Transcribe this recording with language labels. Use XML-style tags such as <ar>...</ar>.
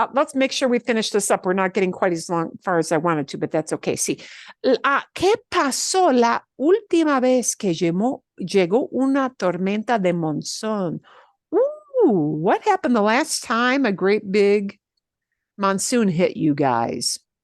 <en>Let's make sure we finish this up. We're not getting quite as far as I wanted to, but that's okay.</en> <es>Sí. ¿Qué pasó la última vez que llegó una tormenta de monzón?</es> <en>What happened the last time a great big monsoon hit you guys?</en>